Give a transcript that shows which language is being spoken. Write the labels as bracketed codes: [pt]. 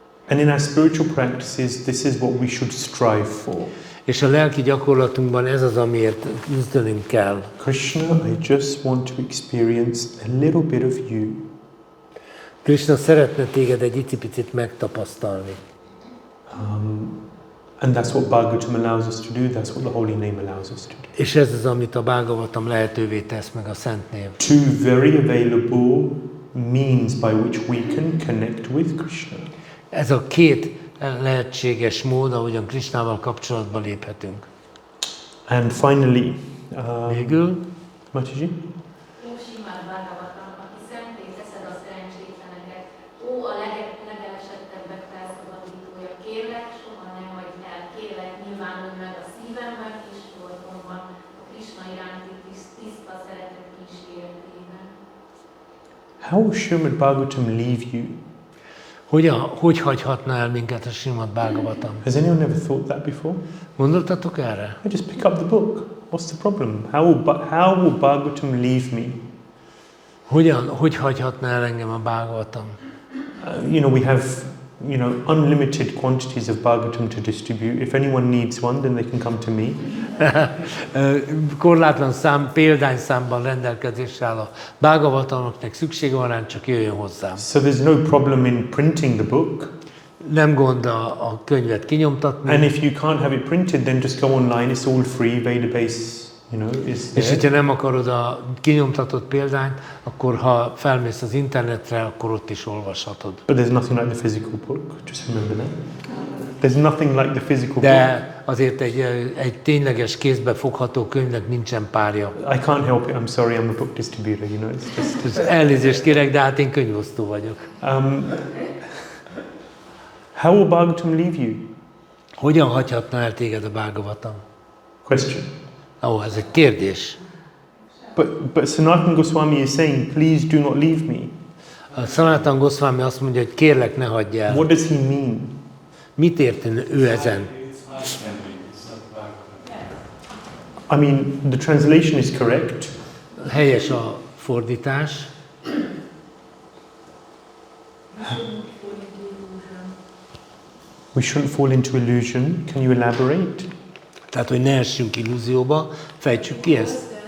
[en] And in our spiritual practices, this is what we should strive for. [hu] És a lelki gyakorlatunkban ez az, amiért küzdenünk kell. [en] Krishna, I just want to experience a little bit of you. [hu] Krishna szeretne téged egy icipicit megtapasztalni. [en] And that's what Bhagavatam allows us to do. That's what the holy name allows us to do. [hu] És ez az, amit a Bhagavatam lehetővé tesz, meg a Szent Név. [en] Two very available means by which we can connect with Krishna. [hu] Ez a két lehetséges mód, ahogyan Krishnával kapcsolatba léphetünk. [en] And finally, [hu] Végül, [hi] Mataji? [hu] Ó, Śrīmad-Bhāgavatam, aki szenté teszed a szerencsétleneket, ó, a legelesettebbek felszabadítója, kérlek, soha ne hagyd el, kérlek, nyilvánulj meg a szívemben és voltomban, a Krishna iránti tiszta szeretet kíséretében. [en] How will Śrīmad-Bhāgavatam leave you? [hu] hogy hagyhatna el minket a Śrīmad-Bhāgavatam? [en] Has anyone ever thought that before? [hu] Gondoltatok erre? [en] I just pick up the book. What's the problem? How will Bhagavatam leave me? [hu] Hogy hagyhatna el engem a Bhāgavatam? [en] We have, unlimited quantities of Bhagavatam to distribute. If anyone needs one, then they can come to me. [hu] Korlátlan példányszámban rendelkezésre áll a Bhagavatamnak, szüksége van rá, csak jöjjön hozzám. [en] So there's no problem in printing the book. [hu] Nem gond a könyvet kinyomtatni. [en] And if you can't have it printed, then just go online. It's all free. Database, is there. [hu] És hogyha nem akarod a kinyomtatott példányt, akkor ha felmész az internetre, akkor ott is olvashatod. [en] But there's nothing like the physical book. Just remember that. There's nothing like the physical book. [hu] De azért egy tényleges kézbe fogható könyvnek nincsen párja. [en] I can't help it. I'm sorry. I'm a book distributor. It's just. [hu] Elnézést kérek, de hát én könyvosztó vagyok. [en] How will Bhagavatam leave you? [hu] Hogyan hagyhatna el téged a Bhagavatam? [en] Question. [hu] Ez egy kérdés. [en] But Sanatana Goswami is saying, please do not leave me. [hu] A Sanatana Goswami azt mondja, hogy kérlek, ne hagyj el. [en] What does he mean? [hu] Mit ért ő ezen? [en] I mean, the translation is correct. [hu] Helyes a fordítás. [en] We shouldn't fall into illusion. Can you elaborate? [hu] Tehát, hogy ne essünk illúzióba, fejtsük ki ezt.